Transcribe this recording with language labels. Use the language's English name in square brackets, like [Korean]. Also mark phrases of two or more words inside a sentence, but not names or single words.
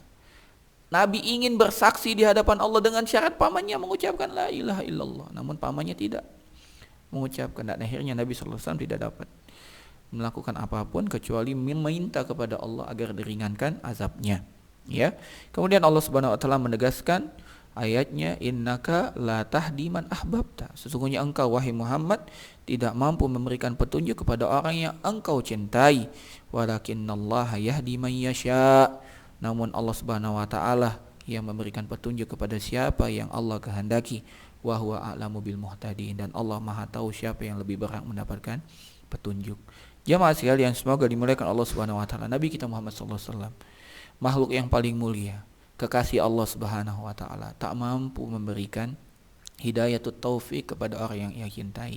[Indonesian] Nabi ingin bersaksi di hadapan Allah dengan syarat pamannya mengucapkan [Arabic] la ilaha illallah, [Indonesian] namun pamannya tidak mengucapkan, dan akhirnya Nabi SAW tidak dapat melakukan apapun kecuali meminta kepada Allah agar diringankan azabnya. Ya. Kemudian Allah [Arabic] Subhanahu wa taala [Indonesian] menegaskan ayatnya, [Arabic] innaka la tahdi man ahbabta. [Indonesian] Sesungguhnya engkau wahai Muhammad tidak mampu memberikan petunjuk kepada orang yang engkau cintai, [Arabic] walakinallaha yahdi man yasha. [Indonesian] Namun Allah [Arabic] Subhanahu wa taala [Indonesian] yang memberikan petunjuk kepada siapa yang Allah kehendaki. [Arabic] Wa huwa a'lamu bil muhtadin, [Indonesian] dan Allah Maha tahu siapa yang lebih berhak mendapatkan petunjuk. Jamaah sekalian, semoga dimuliakan Allah [Arabic] Subhanahu wa taala. [Indonesian] Nabi kita Muhammad [Arabic] sallallahu alaihi wasallam, [Indonesian] makhluk yang paling mulia, kekasih Allah [Arabic] Subhanahu wa taala, [Indonesian] tak mampu memberikan [Arabic] hidayatut taufik [Indonesian] kepada orang yang ia cintai.